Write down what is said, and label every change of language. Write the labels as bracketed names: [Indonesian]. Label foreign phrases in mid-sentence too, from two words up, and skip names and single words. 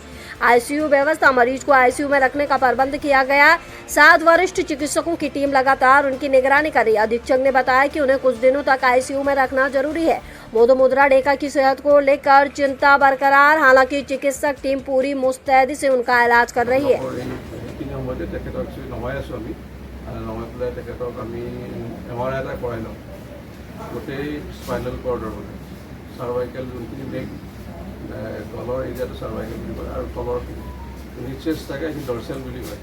[Hindi] आईसीयू व्यवस्था, मरीज को आईसीयू में रखने का प्रबंध किया गया। 7 वरिष्ठ चिकित्सकों की टीम लगातार उनकी निगरानी कर रही है। अधीक्षक ने बताया कि उन्हें कुछ दिनों तक आईसीयू में रखना जरूरी है। मुदु मुद्रा डेका की सेहत को लेकर चिंता बरकरार, हालांकि चिकित्सक टीम पूरी मुस्तैदी से उनका इलाज कर रही है। [Assamese] নমাই পেলাই তেখেতক আমি এমআৰআই এটা কৰাই লওঁ। গোটেই [English] spinal cord [Assamese] মানে [English] cervical zone [Assamese] মেঘ তলৰ এৰিয়াটো চাৰ্ভাইকেল বুলি কয় আৰু তলৰ ৰিচেছ থাকে সেইখিনি ডৰচেল বুলি কয়।